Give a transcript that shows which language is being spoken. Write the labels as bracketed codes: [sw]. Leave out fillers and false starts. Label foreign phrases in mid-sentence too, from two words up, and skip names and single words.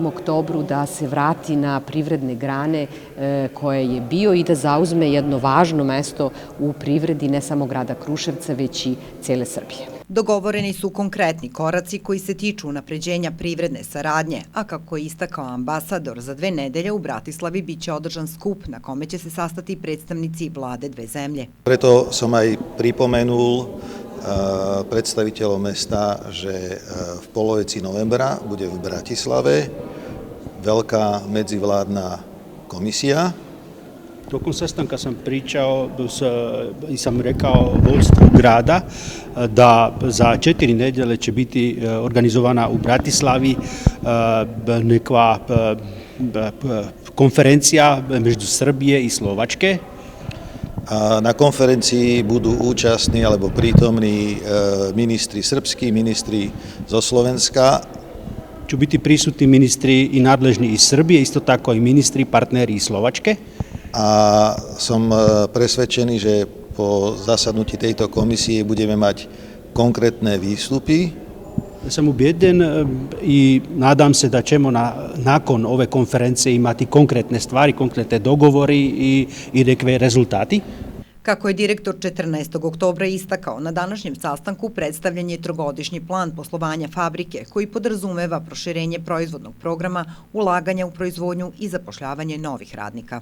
[sr] oktobru da se vrati na privredne grane koje je bio i da zauzme jedno važno mesto u privredi ne samo grada Kruševca, već i cele Srbije. Dogovoreni su konkretni koraci koji se tiču unapređenja privredne saradnje, a kako je istakao ambasador, za 2 nedelje u Bratislavi biće održan skup na kome će se sastati predstavnici vlade dve zemlje. [sk] Preto som aj pripomenul predstaviteľom mesta, že v polovici novembra bude v Bratislave veľká medzivládna komisija. [sr] Tokom sastanka sam pričao i sam rekao vodstvu grada da za 4 nedjelje će biti organizovana u Bratislavi neka konferencija među Srbije i Slovačke. [sk] Na konferenciji budu účastní alebo prítomní ministri srpski, ministri zo Slovenska. [sr] Ću biti prisutni ministri i nadležni iz Srbije, isto tako i ministri, partneri iz Slovačke. [sk] A som presvedčený, že po zasadnutí tejto komisie budeme mať konkrétne výstupy. [sr] Sam ubijeden i nadam se da ćemo nakon ove konferencije imati konkretne stvari, konkretne dogovori i nekakve rezultati. Kako je direktor 14. oktobra istakao, na današnjem sastanku predstavljen je trogodišnji plan poslovanja fabrike koji podrazumeva proširenje proizvodnog programa, ulaganja u proizvodnju i zapošljavanje novih radnika.